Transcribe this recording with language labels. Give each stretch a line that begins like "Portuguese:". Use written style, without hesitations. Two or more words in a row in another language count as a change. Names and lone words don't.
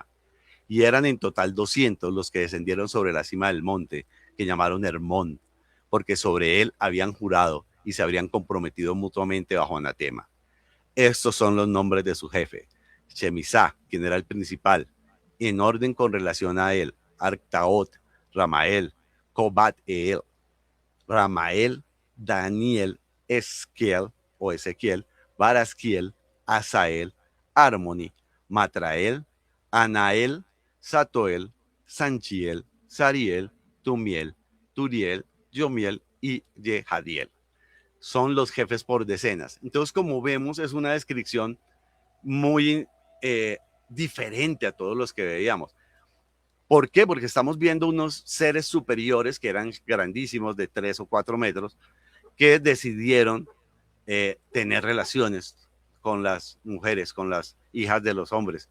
Spanish: Y eran en total 200 los que descendieron sobre la cima del monte, que llamaron Hermón, porque sobre él habían jurado y se habrían comprometido mutuamente bajo anatema. Estos son los nombres de su jefe. Shemisá, quien era el principal, en orden con relación a él, Artaot, Ramael, Cobat-eel, Ramael, Daniel, Esquiel o Ezequiel, Barasquiel, Asael, Armoni, Matrael, Anael, Satoel, Sanchiel, Sariel, Tumiel, Turiel, Yomiel y Yehadiel. Son los jefes por decenas. Entonces, como vemos, es una descripción muy diferente a todos los que veíamos. ¿Por qué? Porque estamos viendo unos seres superiores que eran grandísimos, de 3 o 4 metros, que decidieron tener relaciones con las mujeres, con las hijas de los hombres.